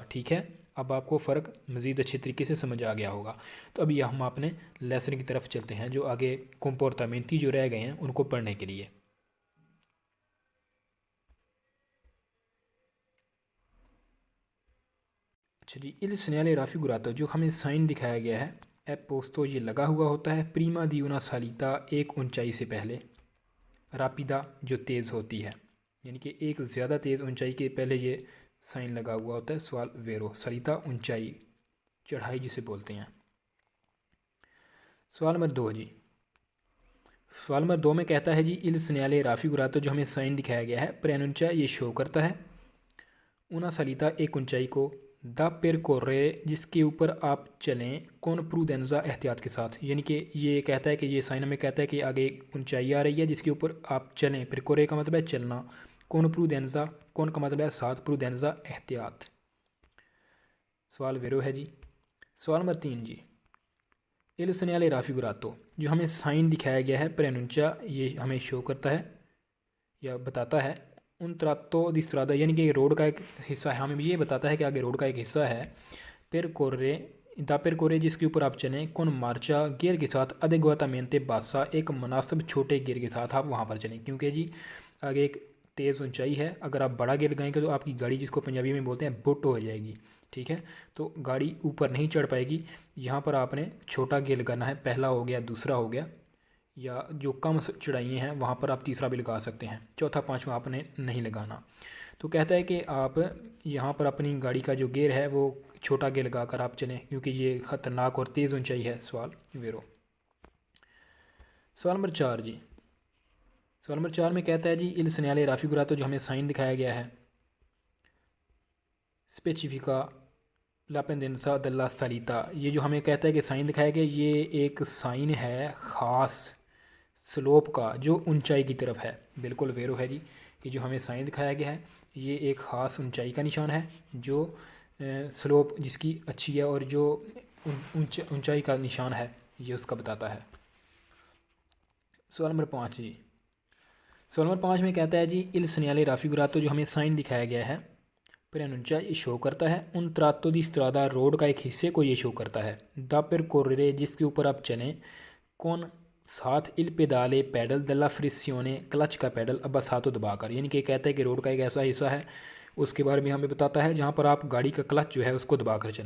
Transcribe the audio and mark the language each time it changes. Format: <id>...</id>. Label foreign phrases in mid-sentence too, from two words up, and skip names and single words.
<hi>ठीक है, अब आपको फ़र्क मज़ीद अच्छे तरीके से समझ आ गया होगा। तो अभी हम अपने लेसन की तरफ चलते हैं, जो आगे comportamenti जो रह गए हैं उनको पढ़ने के लिए। अच्छा जी,</hi> <it>il segnale raffigurato</it> <hi>जो हमें साइन दिखाया गया है</hi> <it>è posto,</it> <hi>ये लगा हुआ होता है</hi> <it>prima di una salita,</it> <hi>एक ऊंचाई से पहले, रापिदा जो तेज़ होती है, यानी कि एक ज़्यादा तेज़ ऊंचाई के पहले ये साइन लगा हुआ होता है। सवाल</hi> <it>vero salita</it> <hi>ऊंचाई, चढ़ाई जिसे बोलते हैं। सवाल नंबर 2 जी, सवाल नंबर 2 में कहता है जी</hi> <it>il segnale raffigurato</it> <hi>जो हमें साइन दिखाया गया है प्रेनुंचा ये शो करता है</hi> <it>una salita</it> <hi>एक ऊंचाई को,</hi> <it>da percorre</it> <hi>जिसके ऊपर आप चलें</hi> <it>con prudenza</it> <hi>एहतियात के साथ, यानी कि ये कहता है कि ये साइन हमें कहता है कि आगे एक ऊंचाई आ रही है जिसके ऊपर आप चलें, percorre का मतलब है चलना,</hi> <it>con prudenza,</it> <hi>कौन का मतलब है साथ, प्रूडेंजा एहतियात। सवाल वेरो है जी। सवाल नंबर 3 जी,</hi> <it>il segnale raffigurato</it> <hi>जो हमें साइन दिखाया गया है प्रेनुंचा ये हमें शो करता है या बताता है</hi> <it>un tratto di strada,</it> <hi>यानी कि रोड का एक हिस्सा है, हमें ये बताता है कि आगे रोड का एक हिस्सा है।</hi> <it>percorre da percorre</it> <hi>जिसके ऊपर आप चलें</hi> <it>con marcia</it> <hi>गियर के साथ,</hi> <it>adeguatamente bassa</it> <hi>एक मुनासिब छोटे गियर के साथ आप वहाँ पर चलें, क्योंकि जी आगे एक तेज़ ऊंचाई है। अगर आप बड़ा गियर लगाएंगे तो आपकी गाड़ी, जिसको पंजाबी में बोलते हैं बुट हो जाएगी। ठीक है, तो गाड़ी ऊपर नहीं चढ़ पाएगी। यहाँ पर आपने छोटा गियर लगाना है, पहला हो गया, दूसरा हो गया, या जो कम चढ़ाइयाँ हैं वहाँ पर आप तीसरा भी लगा सकते हैं, चौथा पाँचवा आपने नहीं लगाना। तो कहता है कि आप यहाँ पर अपनी गाड़ी का जो गियर है वो छोटा गियर लगा कर आप चलें, क्योंकि ये ख़तरनाक और तेज़ ऊंचाई है। सवाल वेरो। सवाल नंबर 4 जी, सवाल नंबर 4 में कहता है जी</hi> <it>il segnale raffigurato</it> <hi>जो हमें साइन दिखाया गया है</hi> <it>specifica la pendenza della salita,</it> <hi>ये जो हमें कहता है कि साइन दिखाया गया ये एक साइन है ख़ास स्लोप का जो ऊंचाई की तरफ है। बिल्कुल वेरो है जी, ये जो हमें साइन दिखाया गया है ये एक ख़ास ऊंचाई का निशान है जो स्लोप जिसकी अच्छी है और जो ऊंचाई का निशान है ये उसका बताता है। सवाल नंबर 5 जी, सवाल नंबर 5 में कहता है जी</hi> <it>il segnale raffigurato</it> <hi>जो हमें साइन दिखाया गया है प्रेनुंचा ये शो करता है</hi> <it>un tratto di strada</it> <hi>रोड का एक हिस्से को ये शो करता है।</hi> <it>da percorrere</it> <hi>जिसके ऊपर आप चलें कौन साथ</hi> <it>il pedale</it> <hi>पैडल</hi> <it>della frizione</it> <hi>क्लच का पैडल अब साथों दबाकर, यानी कि कहता है कि रोड का एक ऐसा हिस्सा है उसके बारे में हमें बताता है, जहाँ पर आप गाड़ी का क्लच जो है उसको दबा कर चलें।</hi>